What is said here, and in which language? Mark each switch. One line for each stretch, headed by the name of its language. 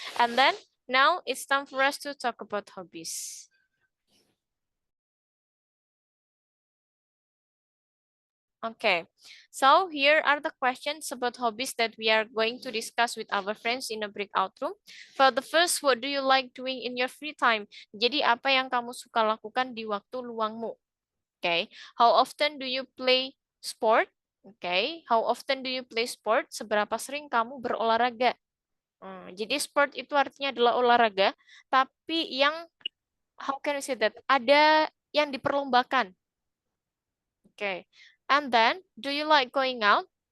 English: And then now it's time for us to talk about hobbies. Okay. So here are the questions about hobbies that we are going to discuss with our friends in a breakout room. For the first, what do you like doing in your free time?
Indonesian: Jadi apa yang kamu suka lakukan di waktu luangmu?
English: Okay. How often do you play sport? Okay, how often do you play sport?
Indonesian: Seberapa sering kamu berolahraga? Jadi sport itu artinya adalah olahraga, tapi yang
English: how can we say that?
Indonesian: Ada yang diperlombakan. Okay.
English: And then, do you like going out?